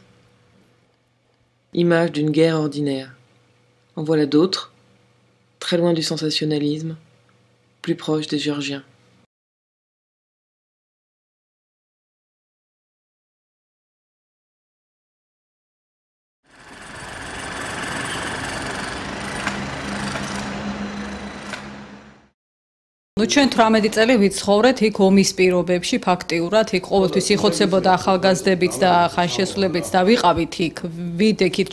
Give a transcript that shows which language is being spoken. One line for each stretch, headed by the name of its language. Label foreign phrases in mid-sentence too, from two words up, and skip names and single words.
French: Images d'une guerre ordinaire. En voilà d'autres, très loin du sensationnalisme, plus proches des Géorgiens.
Georgian: ჩვენ 18 წელი ვიცხოვრეთ იქ ომის პირობებში ფაქტიურად იქ ყოველთვის იხოცებოდა ახალგაზრდებით და ხანშესულებით და ვიყავით იქ ვიდექით